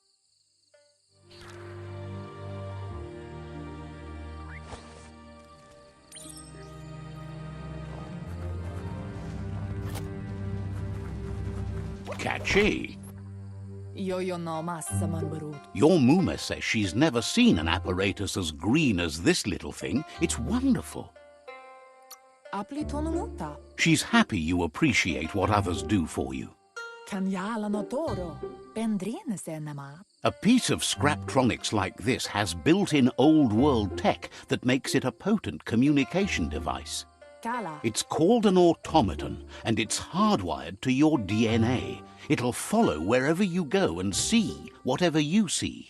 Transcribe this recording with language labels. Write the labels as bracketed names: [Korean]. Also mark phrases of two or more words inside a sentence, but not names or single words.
[English] Catchy. Yo no massaman barut. Your Muma says she's never seen an apparatus as green as this little thing. It's wonderful. Aplitonomuta. She's happy you appreciate what others do for you. Kanjala no toro. Bendrine senema. A piece of Scraptronics like this has built-in old-world tech that makes it a potent communication device. Kala. It's called an automaton, and it's hardwired to your DNA. It'll follow wherever you go and see whatever you see.